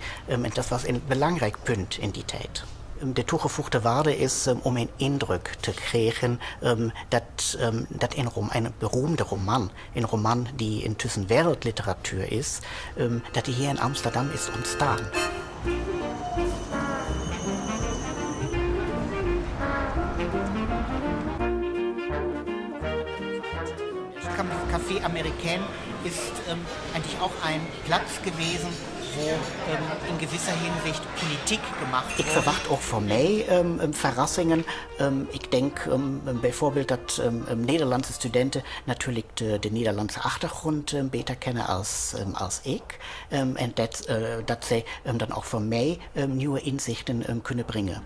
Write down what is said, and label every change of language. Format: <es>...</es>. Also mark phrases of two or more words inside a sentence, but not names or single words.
<nl>En dat was een belangrijk punt in die tijd. De toegevoegde waarde is om een indruk te krijgen dat een beroemde roman, een roman die intussen wereldliteratuur is, dat die hier in Amsterdam is ontstaan.</nl> <de>Café Americain ist eigentlich auch ein Platz gewesen, wo in gewisser Hinsicht Politik gemacht wordt.</de> <nl>Ik verwacht ook voor mij verrassingen. Ik denk bijvoorbeeld dat Nederlandse studenten natuurlijk de Nederlandse achtergrond beter kennen als ik. En dat zij dan ook voor mij nieuwe inzichten kunnen brengen.</nl>